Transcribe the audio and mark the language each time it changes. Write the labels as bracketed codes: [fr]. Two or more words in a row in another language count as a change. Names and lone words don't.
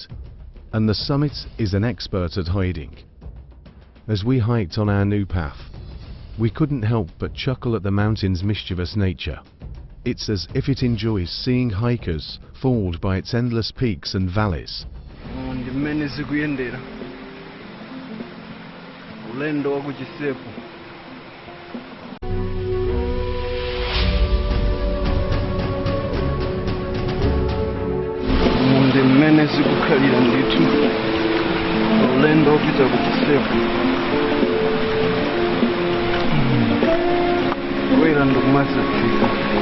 [en] And the summit is an expert at hiding. As we hiked on our new path, we couldn't help but chuckle at the mountain's mischievous nature. It's as if it enjoys seeing hikers fooled by its endless peaks and valleys. [ny] ulendo wa kuchisepo. Munde mmene zikukhalira ndithu ulendo wopita kuchisepo. Kwera ndokumazafika.